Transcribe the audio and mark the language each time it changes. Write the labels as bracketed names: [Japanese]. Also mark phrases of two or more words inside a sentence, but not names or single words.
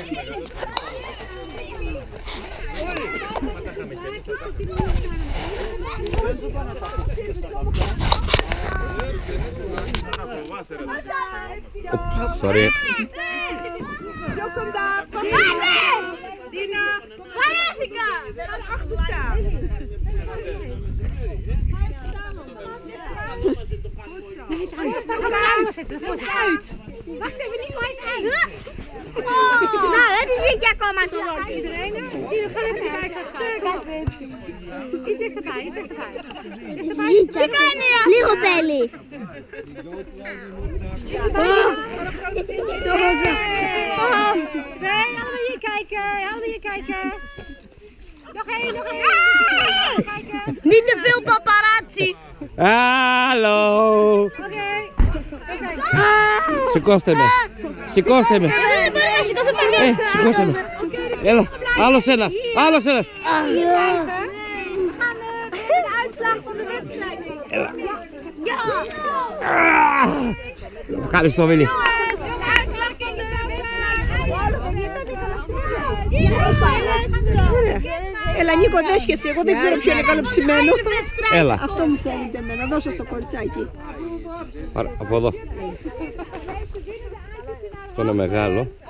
[Greek] Sorry. Πιο κοντά. Πάμε! Δίνα. Παρέθηκα! [Dutch] Achtersta. Hij is uit. Hij is uit. Wacht even, Nico, hij is uit. Nou, het is weer [Greek] ακόμα το [Dutch] dodje. Iedereen? Die gaan even bij staan schuiven. Iets dichterbij, iets dichterbij. Dichterbij. [Greek] Λίγο θέλει. [Dutch] kijken. Nog één, nog één. Kijken. Niet te veel paparazzi. Hallo. Oké. [Greek] Σηκώστε με. Σηκώστε με. Σηκώστε με. Έλα, άλλος ένας. Άλλος ένας. [Dutch] We gaan de uitslag van de wedstrijd doen. [Greek] Ευχαριστώ, Βίλη. [Dutch] De uitslag van de [Greek] Έλα Νίκο, δες και εσύ, εγώ δεν ξέρω ποιο είναι καλοψημένο. Έλα. Αυτό μου φαίνεται εμένα, δώσε στο κοριτσάκι. Άρα, από εδώ. Αυτό είναι μεγάλο.